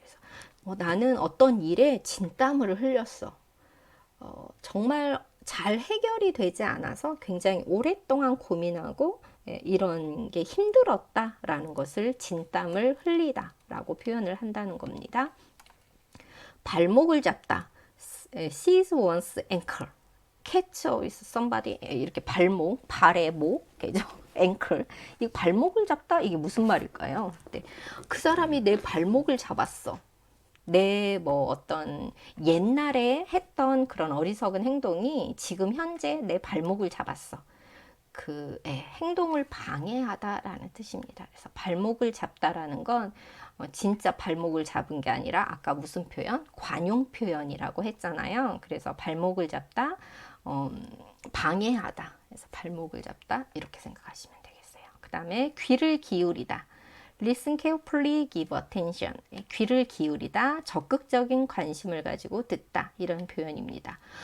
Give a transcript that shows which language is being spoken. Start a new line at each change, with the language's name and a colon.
Korean: 그래서 나는 어떤 일에 진땀을 흘렸어. 정말 잘 해결이 되지 않아서 굉장히 오랫동안 고민하고 이런 게 힘들었다라는 것을 진땀을 흘리다라고 표현을 한다는 겁니다. 발목을 잡다,
English: seize one's ankle, catch with somebody
Korean: 이렇게 발목, 발의 목, 그죠? 앵클. 이 발목을 잡다 이게 무슨 말일까요? 네. 그 사람이 내 발목을 잡았어. 내 뭐 어떤 옛날에 했던 그런 어리석은 행동이 지금 현재 내 발목을 잡았어. 그 행동을 방해하다라는 뜻입니다. 그래서 발목을 잡다라는 건 진짜 발목을 잡은 게 아니라 아까 무슨 표현? 관용 표현이라고 했잖아요. 그래서 발목을 잡다, 방해하다. 그래서 발목을 잡다 이렇게 생각하시면 되겠어요. 그 다음에 귀를 기울이다.
English: Listen carefully, give attention.
Korean: 귀를 기울이다, 적극적인 관심을 가지고 듣다 이런 표현입니다.